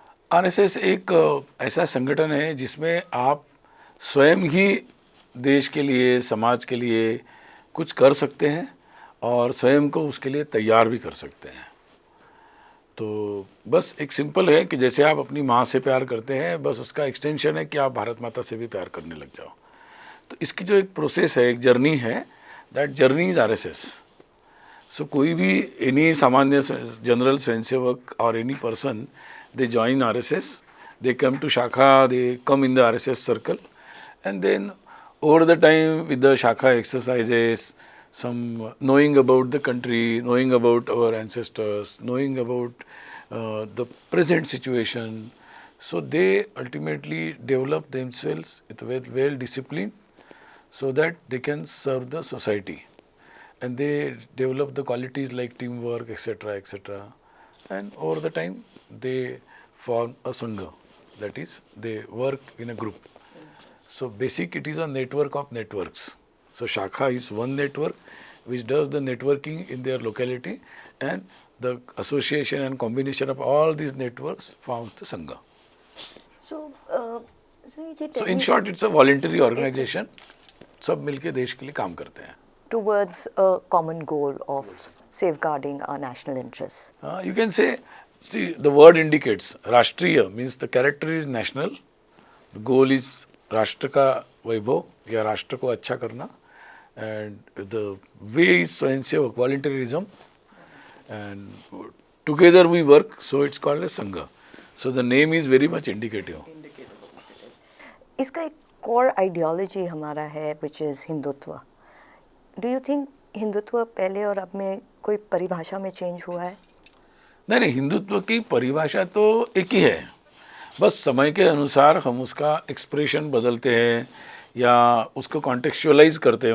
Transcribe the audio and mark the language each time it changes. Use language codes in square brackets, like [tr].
[hi] RSS एक ऐसा संगठन है जिसमें आप स्वयं ही देश के लिए, समाज के लिए कुछ कर सकते हैं और स्वयं को उसके लिए तैयार भी कर सकते हैं। तो बस एक सिंपल है कि जैसे आप अपनी माँ से प्यार करते हैं, बस उसका एक्सटेंशन है कि आप भारत माता से भी प्यार करने लग जाओ। तो इसकी जो एक प्रोसेस है, एक जर्नी है, दैट जर्नी इज़ आरएसएस। [en] So कोई भी any सामान्य जनरल स्वयंसेवक और any person, they join RSS, they come to Shakha, they come in the RSS circle, and then over the time with the Shakha exercises, some knowing about the country, knowing about our ancestors, knowing about the present situation, so they ultimately develop themselves with well disciplined so that they can serve the society, and they develop the qualities like teamwork, etc., etc. And over the time they form a sangha, that is they work in a group. So basic, it is a network of networks. So Shakha is one network which does the networking in their locality, and the association and combination of all these networks forms the sangha. So, Sunil ji, tell in me, short, it's a voluntary organization. [hi] सब मिलके देश के लिए काम करते हैं. [en] towards a common goal of safeguarding our national interests. You can say, see, the word indicates rashtriya means the character is national, the goal is राष्ट्र का वैभव या राष्ट्र को अच्छा करना, and the way is swayamsevak, voluntarism, and together we work, so it's called a sangha. So the name is very much indicative. [hi] इसका एक core ideology हमारा है which is Hindutva. Do you think Hindutva पहले और अब में कोई परिभाषा में चेंज हुआ है? नहीं नहीं, हिंदुत्व की परिभाषा तो एक ही है, बस समय के अनुसार हम उसका एक्सप्रेशन बदलते हैं या उसको कॉन्टेक्चुअलाइज करते हैं।